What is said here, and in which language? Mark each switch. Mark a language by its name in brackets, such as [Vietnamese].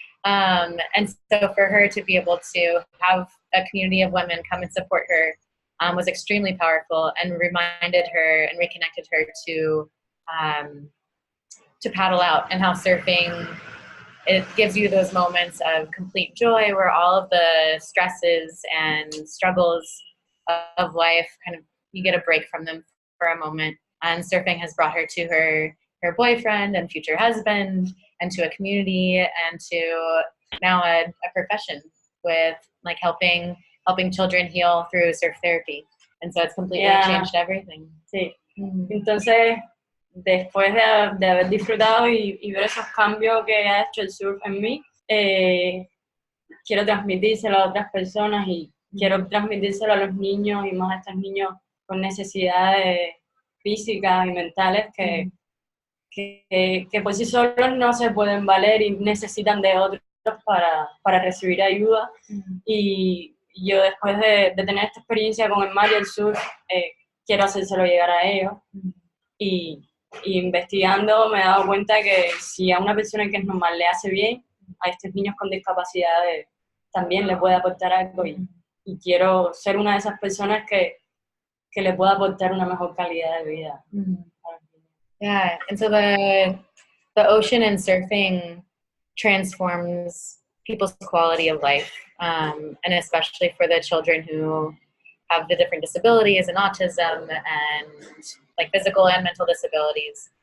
[English] And so for her to be able to have a community of women come and support her was extremely powerful, and reminded her and reconnected her to paddle out, and how surfing, it gives you those moments of complete joy where all of the stresses and struggles of life kind of, you get a break from them for a moment. And surfing has brought her to her boyfriend and future husband, and to a community, and to now a profession with like helping children heal through surf therapy. And so it's completely changed everything. [Spanish] Sí. Entonces, después de haber disfrutado y ver esos cambios que ha hecho el surf en mí, quiero transmitírselo a otras personas, y quiero transmitírselo a los niños, y más a estos niños con necesidades físicas y mentales que por sí solos no se pueden valer y necesitan de otros para recibir ayuda. Y yo, después de tener esta experiencia con el mar y el surf, quiero hacérselo llegar a ellos. Y investigando me he dado cuenta que si a una persona que es normal le hace bien, a estos niños con discapacidades también le puede aportar algo, y quiero ser una de esas personas que le pueda aportar una mejor calidad de vida. [English] Yeah, and so the ocean and surfing transforms people's quality of life, and especially for the children who have the different disabilities and autism and like physical and mental disabilities.